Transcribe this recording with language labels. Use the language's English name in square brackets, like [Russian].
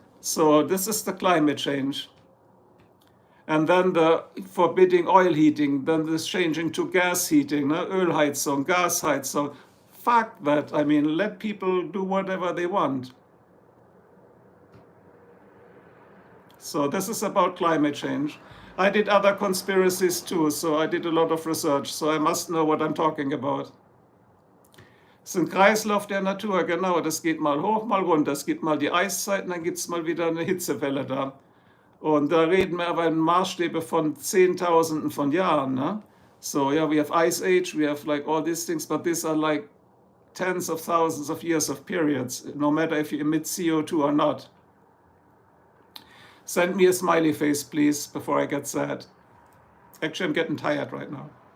[English] So this is the climate change. And then the forbidding oil heating, then this changing to gas heating, Ölheizung, Gasheizung. Fuck that. I mean, let people do whatever they want. So this is about climate change. I did other conspiracies too, so I did a lot of research, so I must know what I'm talking about. [German] Es ist ein Kreislauf der Natur, genau. Das geht mal hoch, mal runter. Es gibt mal die Eiszeiten, dann gibt es mal wieder eine Hitzewelle da. Und da reden wir aber in Maßstäbe von Zehntausenden von Jahren. Ne? [English] So, yeah, we have Ice Age, we have like all these things, but these are like tens of thousands of years of periods, no matter if you emit CO2 or not. Send me a smiley face, please, before I get sad. Actually, I'm getting tired right now.